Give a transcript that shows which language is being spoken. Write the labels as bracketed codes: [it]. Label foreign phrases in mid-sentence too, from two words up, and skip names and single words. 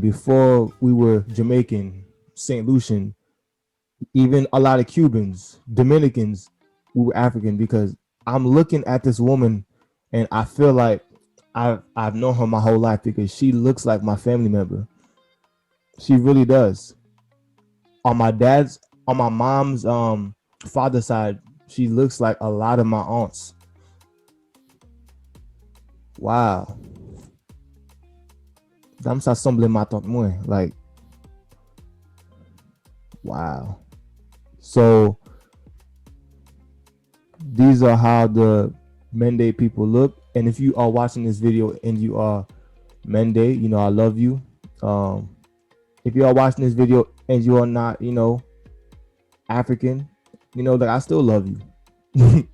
[en] Before we were Jamaican, St. Lucian, even a lot of Cubans, Dominicans, we were African, because I'm looking at this woman and I feel like I've known her my whole life, because she looks like my family member. She really does. On my mom's father's side, she looks like a lot of my aunts. Wow. [ht] Dam sa semble ma tante mwen. [en] Like, wow. So these are how the Mende people look. And if you are watching this video and you are Mende, I love you. If you are watching this video and you are not, African, that I still love you.